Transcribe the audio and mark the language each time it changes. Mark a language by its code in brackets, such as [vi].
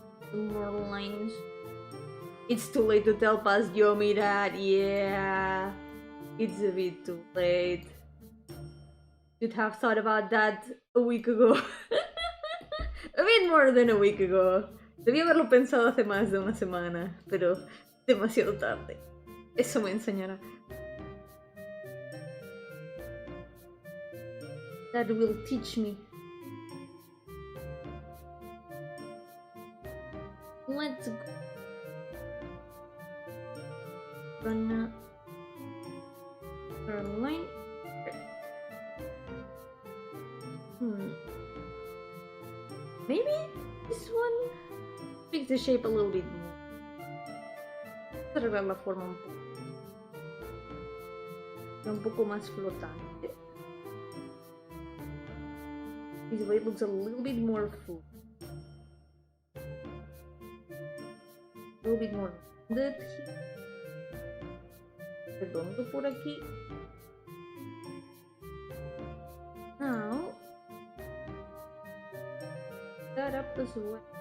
[en] 2 more lines. It's too late to tell past Yomi that. Yeah, it's a bit too late. Should have thought about that a week ago. A bit more than a week ago. [es] Debí haberlo pensado hace más de una semana, pero demasiado tarde. Eso me enseñará. [en] That will teach me. Let's go. Gonna turn line. Maybe this one makes the shape a little bit more. [es] Arreglar la forma un poco más flotante. [en] This way it looks a little bit more full. A little bit more rounded here. [es] Redondo por aquí. [en] Now, that up as well.